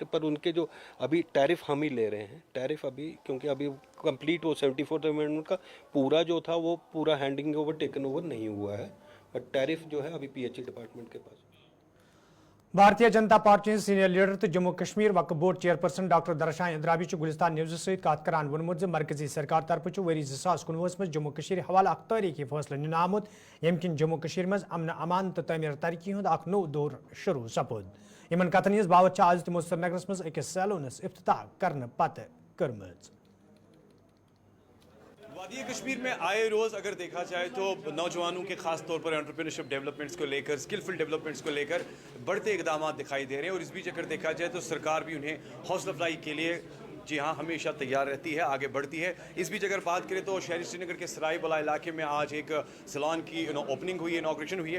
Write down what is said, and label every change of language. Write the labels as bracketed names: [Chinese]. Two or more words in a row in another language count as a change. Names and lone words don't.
[Hindi] पर उनके जो अभी टैरिफ हम ही ले रहे हैं, टैरिफ अभी, क्योंकि अभी कंप्लीट वो 74th अमेंडमेंट का पूरा जो था वो पूरा [English] handing over taken over [Hindi] नहीं हुआ है, बट टैरिफ जो है अभी [English] PHE department [Hindi] के पास। [Kashmiri] भारतीय जनता पार्टी [English] senior leader [Kashmiri] तो जम्मू कश्मीर वक्फ बोर्ड चेयरपर्सन डॉक्टर दरशान इंद्राबी गुलिस्तान न्यूज़ सहित कत करान वोनमुत मरकजी सरकार तरफ वरी 2019 में जम्मू कश्मीर हवाला अख तारीखी फैसला निन आमुत यम किन जम्मू कश्मीर मज अमन अमान तो तमीर तरक्की हुंद अख नो दौर शुरू सपुद। इन कथन हज बावत आज तमो श्रीनगरस मज अकिस सैलूनस इफ्तिताह करने पत कर्मज। [Hindi] वादी कश्मीर में आए रोज़ अगर देखा जाए तो नौजवानों के खास तौर पर [English] entrepreneurship developments [Hindi] को लेकर, [English] skillful developments [Hindi] को लेकर बढ़ते इकदाम दिखाई दे रहे हैं। और इस बीच अगर देखा जाए तो सरकार भी उन्हें हौसला अफजाई के लिए जी हाँ हमेशा तैयार रहती है, आगे बढ़ती है। इस बीच अगर बात करें तो शहरी श्रीनगर के सराय बला इलाके में आज एक सैलून की ओपनिंग हुई है, इनॉग्रेशन हुई है।